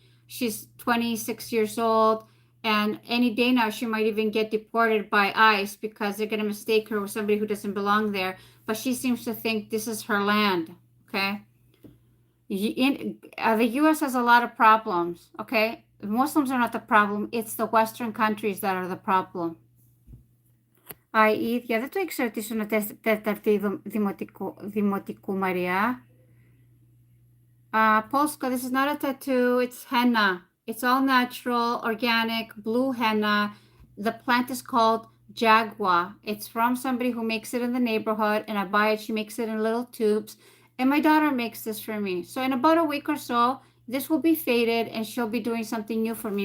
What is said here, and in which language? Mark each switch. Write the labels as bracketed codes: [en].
[en] She's 26 years old, and any day now she might even get deported by ICE because they're going to mistake her with somebody who doesn't belong there. But she seems to think this is her land, okay? The U.S. has a lot of problems, okay? Muslims are not the problem. It's the Western countries that are the problem. [el] Η ίδια δεν το ήξερα ότι ήσουν τέταρτη δημοτικού Μαριά. [en] Polska, this is not a tattoo, it's henna. It's all natural, organic, blue henna. The plant is called Jaguar. It's from somebody who makes it in the neighborhood, and I buy it. She makes it in little tubes. And my daughter makes this for me. So in about a week or so, this will be faded, and she'll be doing something new for me.